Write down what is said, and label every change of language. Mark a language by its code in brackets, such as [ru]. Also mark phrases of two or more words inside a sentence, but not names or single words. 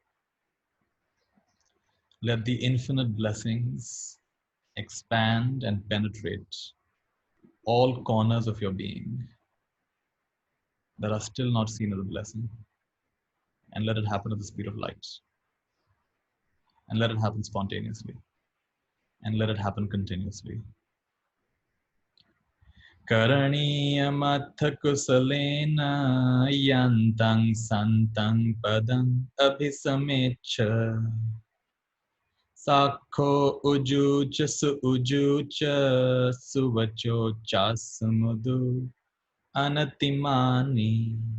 [en] Let the infinite blessings expand and penetrate all corners of your being that are still not seen as a blessing. And let it happen at the speed of light. And let it happen spontaneously. And let it happen continuously. [pi] Karaniyamath kusalena yantang santang padang abhisamecha sakho ujucha su ujucha suvacho chasumudu anatimani